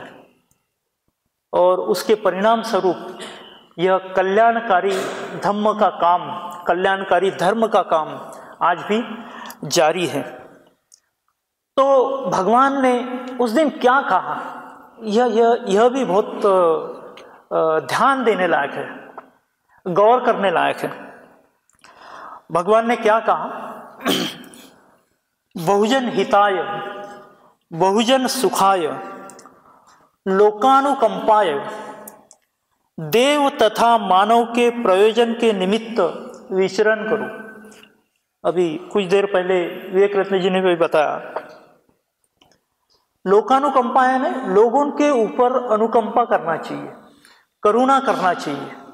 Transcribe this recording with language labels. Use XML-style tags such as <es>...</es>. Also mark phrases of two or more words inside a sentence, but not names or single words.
<hi>और उसके परिणाम स्वरूप यह कल्याणकारी धम्म का काम, कल्याणकारी धर्म का काम आज भी जारी है। तो भगवान ने उस दिन क्या कहा, यह भी बहुत ध्यान देने लायक है, गौर करने लायक है। भगवान ने क्या कहा?</hi> <pi>बहुजन हिताय, बहुजन सुखाय, लोकानुकंपाय,</pi> <hi>देव तथा मानव के प्रयोजन के निमित्त विचरण करो। अभी कुछ देर पहले विवेक रत्न जी ने भी बताया, लोकानुकंपा है ना, लोगों के ऊपर अनुकंपा करना चाहिए, करुणा करना चाहिए।</hi>